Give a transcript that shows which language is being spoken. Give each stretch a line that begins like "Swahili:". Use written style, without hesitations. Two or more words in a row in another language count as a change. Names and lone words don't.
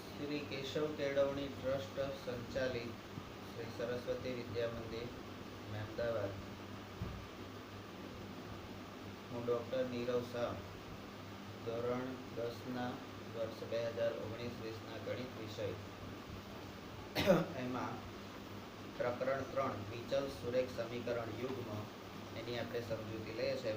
Gujarati: श्री केशव केळवणी ट्रस्ट संचालित श्री सरस्वती विद्या मंदिर अहमदाबाद હું ડૉક્ટર નીરવ શાહ ધોરણ 10ના વર્ષ 2019-20ના ગણિત વિષય એમાં પ્રકરણ 3 વિચલ સુરેખ સમીકરણ યુગ્મ એની આપણે સમજૂતી લઈએ છીએ.